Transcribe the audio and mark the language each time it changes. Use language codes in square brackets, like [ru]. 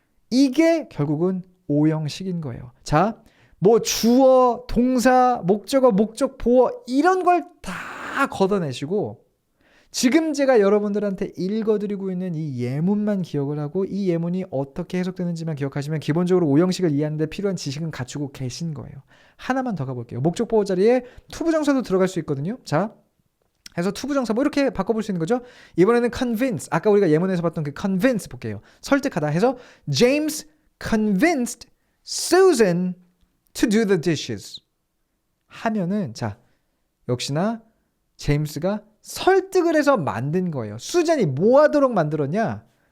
[ko] 이게 결국은 오형식인 거예요. 자, 뭐 주어, 동사, 목적어, 목적 보호 이런 걸 다 걷어내시고 지금 제가 여러분들한테 읽어드리고 있는 이 예문만 기억을 하고 이 예문이 어떻게 해석되는지만 기억하시면 기본적으로 오형식을 이해하는 데 필요한 지식은 갖추고 계신 거예요. 하나만 더 가볼게요. 목적 보호 자리에 투부정사도 들어갈 수 있거든요. 자, 해서 투부정사 뭐 이렇게 바꿔볼 수 있는 거죠. 이번에는 convince. 아까 우리가 예문에서 봤던 그 convince 볼게요. 설득하다 해서 [en] James convinced Susan to do the dishes. [ko] 하면은 자, 역시나 제임스가 설득을 해서 만든 거예요. 수잔이 뭐 하도록 만들었냐?